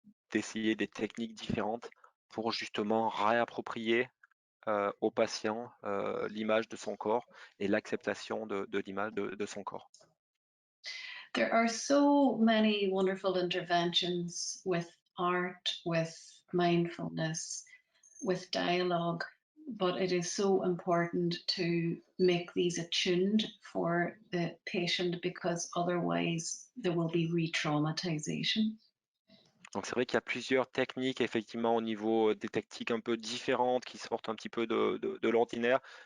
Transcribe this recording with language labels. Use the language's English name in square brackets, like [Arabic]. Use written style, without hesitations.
[French] d'essayer des techniques différentes pour justement réapproprier au patient l'image de son corps et l'acceptation de l'image de son corps. [English] There are so many wonderful interventions with art, with mindfulness, with dialogue, but it is so important to make these attuned for the patient because otherwise there will be re-traumatization. [French] Donc c'est vrai qu'il y a plusieurs techniques effectivement au niveau des techniques un peu différentes qui sortent un petit peu de l'ordinaire.